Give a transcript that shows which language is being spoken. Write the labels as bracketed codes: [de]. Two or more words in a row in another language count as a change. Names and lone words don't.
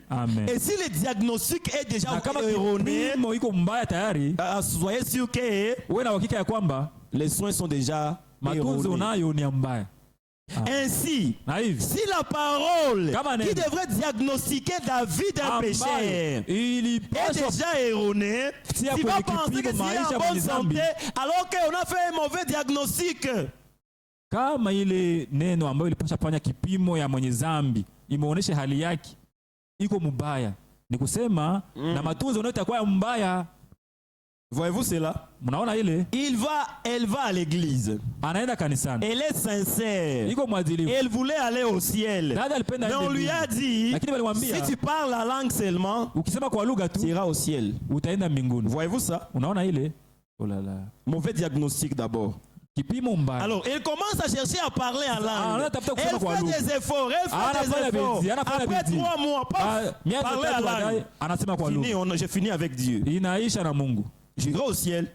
[fr] Et si le diagnostic est déjà erroné, soyez sûr que les soins sont déjà erronés. Ainsi, si la parole qui devrait diagnostiquer la vie d'un pécheur est déjà erronée, tu vas penser que tu es en bonne santé alors qu'on a fait un mauvais diagnostic. [sw] Kama ile neno ambayo ilipasha fanya kipimo ya mwenye zambi imeonesha hali yake iko mbaya, ni kusema na matunzo unayo itakuwa mbaya. [fr] Voyez-vous cela? [sw] Mnaona ile? [fr] Elle va à l'église. [sw] Anaenda kanisani. [fr] Elle est sincère. [sw] Iko mwadilifu. [fr] Elle voulait aller au ciel. Mais on lui a dit, si tu parles la langue seulement, [sw] ukisema kwa lugha tu, [fr] tu iras au ciel. [sw] Utaenda mbinguni. [fr] Voyez-vous ça? [sw] Unaona ile? [fr] Oh là là. Mauvais diagnostic d'abord. Alors, elle commence à chercher à parler en langue. Elle fait des efforts, Après 3 mois, parler en langue. J'ai fini avec Dieu. J'irai au ciel.